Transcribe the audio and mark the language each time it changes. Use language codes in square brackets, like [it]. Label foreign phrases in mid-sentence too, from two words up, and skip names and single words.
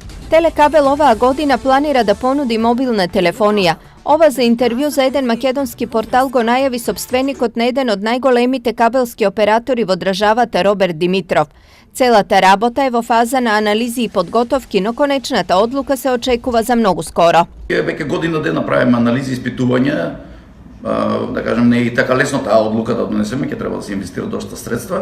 [mk] Телекабел ова година планира да понуди мобилна телефонија. Ова за интервју за еден македонски портал го најави сопственикот на еден од најголемите кабелски оператори во државата Роберт Димитров. Целата работа е во фаза на анализи и подготовки, но конечната одлука се очекува за многу скоро. Веќе година дена правиме анализи и испитувања, да кажем не е и така лесно таа одлука да донесеме, ќе треба да се инвестира доста средства.